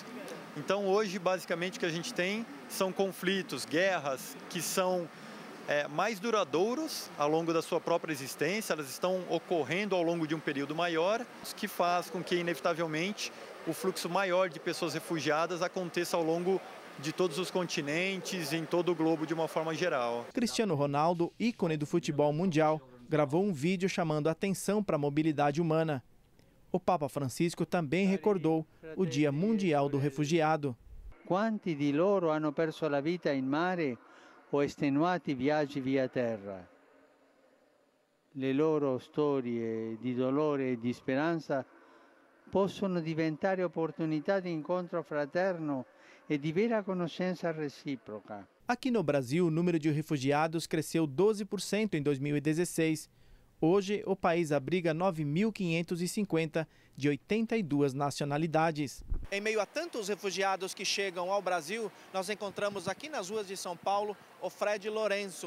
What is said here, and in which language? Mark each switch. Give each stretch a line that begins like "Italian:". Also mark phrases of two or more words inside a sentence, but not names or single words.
Portuguese: Então hoje, basicamente, o que a gente tem são conflitos, guerras que são mais duradouros ao longo da sua própria existência, elas estão ocorrendo ao longo de um período maior, o que faz com que, inevitavelmente, o fluxo maior de pessoas refugiadas aconteça ao longo de todos os continentes, em todo o globo de uma forma geral. Cristiano Ronaldo, ícone do futebol mundial, gravou um vídeo chamando a atenção para a mobilidade humana. O Papa Francisco também recordou o Dia Mundial do Refugiado.
Italian: Quanti di loro hanno perso la vita in mare o estenuati viaggi via terra? Le loro storie di dolore e di speranza possono diventare opportunità di incontro fraterno e di vera conoscenza reciproca.
Portuguese: Aqui no Brasil, o número de refugiados cresceu 12% em 2016. Hoje, o país abriga 9.550 de 82 nacionalidades. Em meio a tantos refugiados que chegam ao Brasil, nós encontramos aqui nas ruas de São Paulo o Fred Lourenço.